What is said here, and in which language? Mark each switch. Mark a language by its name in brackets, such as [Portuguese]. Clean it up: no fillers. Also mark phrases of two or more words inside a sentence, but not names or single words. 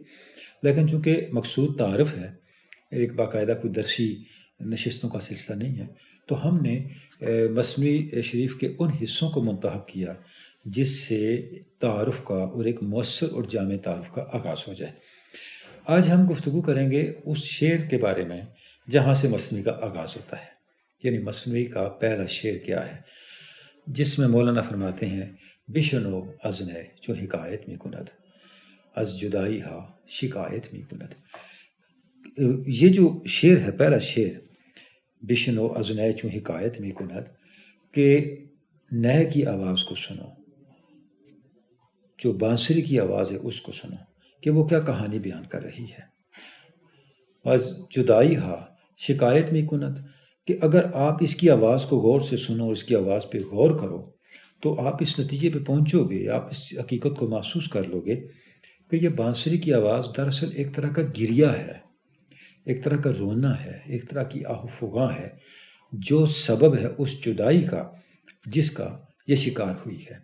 [Urdu] لیکن چونکہ مقصود تعارف ہے، ایک باقاعدہ کوئی درسی نشستوں کا سلسلہ نہیں ہے، تو ہم نے مثنوی شریف کے ان حصوں کو منتخب کیا جس سے تعارف کا اور ایک مؤثر اور جامع تعارف کا آغاز ہو جائے۔ آج ہم گفتگو کریں گے اس شعر کے بارے میں جہاں سے مثنوی کا آغاز ہوتا ہے، یعنی مثنوی کا پہلا شعر کیا ہے، جس میں مولانا فرماتے ہیں [Persian] بشنو از نی چو حکایت می کند، از جدائی ہا شکایت می کند۔ [Urdu] یہ جو شعر ہے، پہلا شعر، [Persian] بشنو از نی چو حکایت می کند، [Urdu] کہ نئے کی آواز کو سنو، جو بانسری کی آواز ہے اس کو سنو کہ وہ کیا کہانی بیان کر رہی ہے۔ [Persian] از جدائی ہا شکایت می کند، [Urdu] کہ اگر آپ اس کی آواز کو غور سے سنو اور اس کی آواز پہ غور کرو تو آپ اس نتیجے پہ پہنچو گے، آپ اس حقیقت کو محسوس کر لو گے کہ یہ بانسری کی آواز دراصل ایک طرح کا گریہ ہے، ایک طرح کا رونا ہے، ایک طرح کی آہ و فغاں ہے، جو سبب ہے اس جدائی کا جس کا یہ شکار ہوئی ہے۔